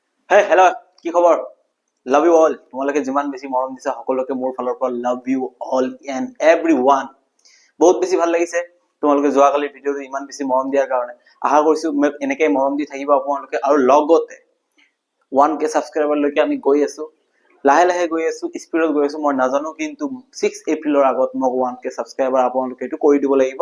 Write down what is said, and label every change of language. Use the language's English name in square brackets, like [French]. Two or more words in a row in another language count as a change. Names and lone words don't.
[English] Hey, hello, [Assamese] কি খবৰ? [English] Love you all. [Assamese] তোমালোকে যিমান বেছি মৰম দিছা সকলোকে মোৰ ফালৰ পৰা [English] love you all and everyone. [Assamese] বহুত বেছি ভাল লাগিছে তোমালোকে যোৱাকালি ভিডিঅ'টো ইমান বেছি মৰম দিয়াৰ কাৰণে। আশা কৰিছো এনেকৈ মৰম দি থাকিব আপোনালোকে আৰু লগতে 1k সাবস্ক্ৰাইবাৰ লৈকে আমি গৈ আছো। লাহে লাহে গৈ আছো, স্পিডত গৈ আছো মই নাজানো, কিন্তু 6 এপ্ৰিলৰ আগত মোক 1k সাবস্ক্ৰাইবাৰ আপোনালোকে এইটো কৰি দিব লাগিব।